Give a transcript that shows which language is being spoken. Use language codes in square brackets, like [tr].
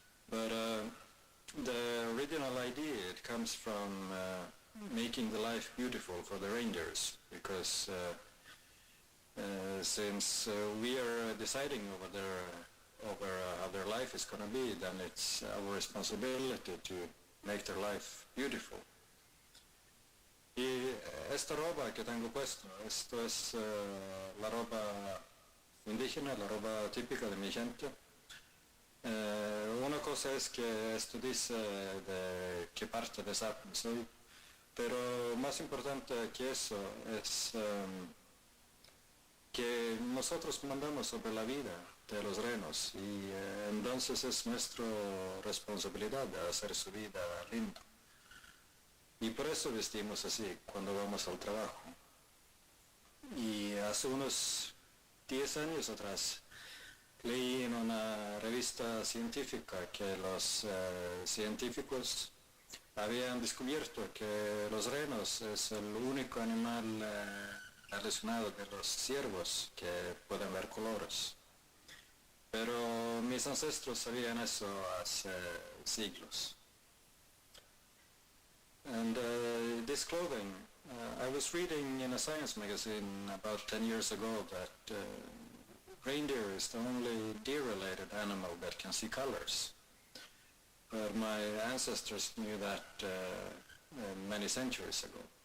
[en] But the original idea, it comes from making the life beautiful for the reindeers, because since we are deciding over how their life is going to be, then it's our responsibility to make their life beautiful. [es] Y esta ropa que tengo puesto, esto es la ropa indígena, la ropa típica de mi gente. Una cosa es que esto dice de qué parte de Sápmi soy, pero más importante que eso es que nosotros mandamos sobre la vida de los renos y entonces es nuestra responsabilidad de hacer su vida linda. Y por eso vestimos así cuando vamos al trabajo. Y hace unos 10 años atrás leí en una revista científica que los científicos habían descubierto que los renos es el único animal relacionado de los ciervos que pueden ver colores. Pero mis ancestros sabían eso hace siglos. [en] And this clothing, I was reading in a science magazine about 10 years ago that reindeer is the only deer-related animal that can see colors. But my ancestors knew that many centuries ago.